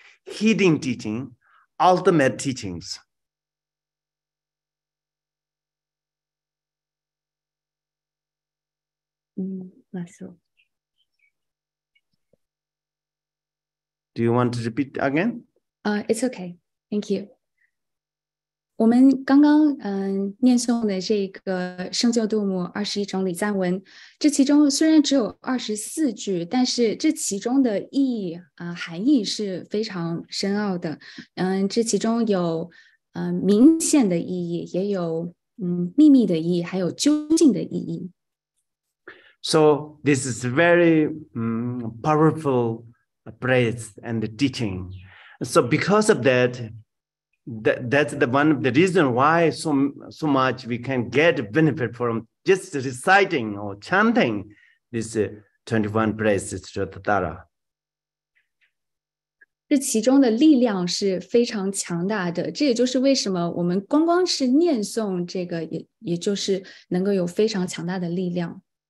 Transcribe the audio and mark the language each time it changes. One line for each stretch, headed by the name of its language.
English: hidden teaching, ultimate teachings. Marcel. Do you want to repeat again? It's okay. Thank you.
Chinese: 我们刚刚念诵的这个圣救度母21种礼赞文，这其中虽然只有24句，但是这其中的意义含义是非常深奥的。这其中有明显的意义，也有秘密的意义，还有究竟的意义。
English: So this is very powerful praise and teaching. So because of that, that's the one of the reason why so much we can get benefit from just reciting or chanting this 21 praises to the Tara.
Chinese: 这其中的力量是非常强大的，这也就是为什么我们光是念诵这个，也就是能够有非常强大的力量。